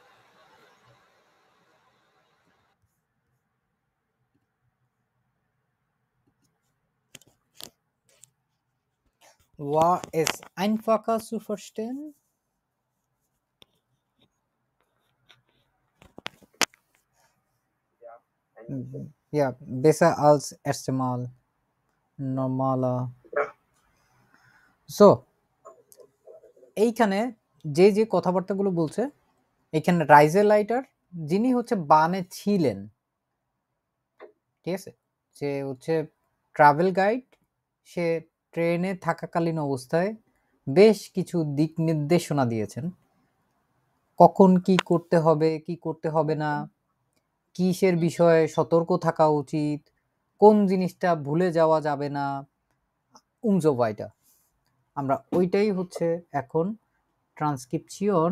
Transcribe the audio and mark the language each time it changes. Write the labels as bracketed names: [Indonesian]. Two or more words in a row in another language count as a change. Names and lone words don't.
[German] War es einfacher zu verstehen? Ja, besser als erste Mal. Normaler. So, [Bangla] এইখানে যে কথাবার্তাগুলো বলছে, এখানে রাইজেলাইটার যিনি হচ্ছে বানে ছিলেন, ঠিক আছে, যে হচ্ছে ট্রাভেল গাইড, সে ট্রেনে থাকাকালীন অবস্থায় বেশ কিছু দিক নির্দেশনা দিয়েছেন, কখন কি করতে হবে কি করতে হবে না, কিসের বিষয়ে সতর্ক থাকা উচিত, কোন জিনিসটা ভুলে যাওয়া যাবে না, উমজোবাইটা আমরা ওইটাই হচ্ছে এখন ট্রান্সক্রিপশন।